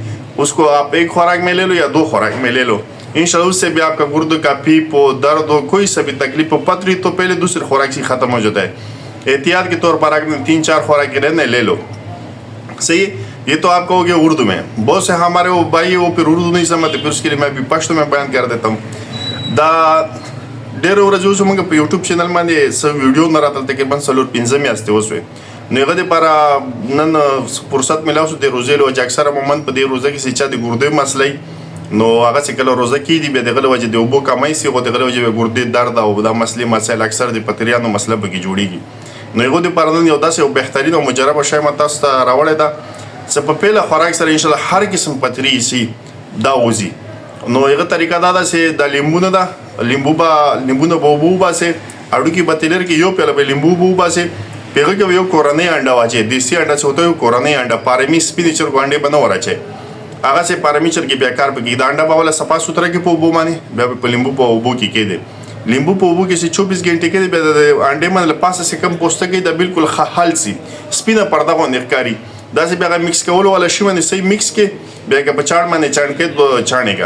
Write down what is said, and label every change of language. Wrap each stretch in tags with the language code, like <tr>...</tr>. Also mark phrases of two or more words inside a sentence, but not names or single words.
<ur>اس کو آپ 1 خوراک میں لے لو یا 2 خوراک میں لے لو. انشاءاللہ اس سے بھی آپ کا گردوں کا پیپ ہو، درد ہو، کوئی سا بھی تکلیف ہو، پتری تو پہلے دوسرے خوراک سے ختم ہو جاتا ہے. احتیاط کے طور پر آپ نے 3-4 خوراک کے رہنے لے لو. صحیح. یہ تو آپ کہو گے اردو میں. بہت سے ہمارے وہ بھائی وہ پھر اردو نہیں سمجھتے، پھر اس کے لیے میں بھی پشتو میں بیان کر دیتا ہوں.</ur> <ps>ډېر ورځې اوس موږ په یوټیوب چینل باندې څه ویډیو نه راتلل، تقریبا 4-5 میاشتې وسوې. نو هغه دپاره نن فرصت میلاو شو د روژې له وجې اکثره عموماً په دې روژه کې چې چا د ګردې مسله وي نو هغه چې کله روژه کېږي بیا د هغه له وجې د اوبو کمی سي، خو د هغه له وجې بیا ګردې درد او دا مسلې مسایل اکثر د پتریانو مسله پکې جوړېږي. نو هغو دپاره نن یو داسې یو بهترین او مجربه شی ما تاسو ته راوړې ده چې په پیله خوراک سره انشاءالله هر قسم پتری سي دا وځي. نو هغه طریقه دا ده چې دا لیمبو نه ده، لیمبو نه به اوبه وباسئ، هډوکي به تلر کې 1 پیاله به لیمبو اوبه وباسئ. په هغه کې به 1 کورنۍ انډه واچئ. دیسي انډه چې</ps> <ur>ہوتا ہے</ur> <ps>1 کورنۍ انډه، پارمی سپینې چرګو انډې به نه ور اچئ. هغه چې پارمی چرګې بیا کار پکې دا انډه به والا صفا سوتره کې په اوبو باندې بیا به په لیمبو په اوبو کې کېدی. لیمبو په اوبو کې چې 24 غنټې کېدی بیا د انډې باندې له پاسه چې کم پوستکی دا بالکل حل سي، سپینه پرده غوندې ښکاري. داسې بیا هغه مکس کولو والا شي باندې صحیح مکس کې بیا که په چاړ باندې چاڼ کې چاڼېږه.</ps>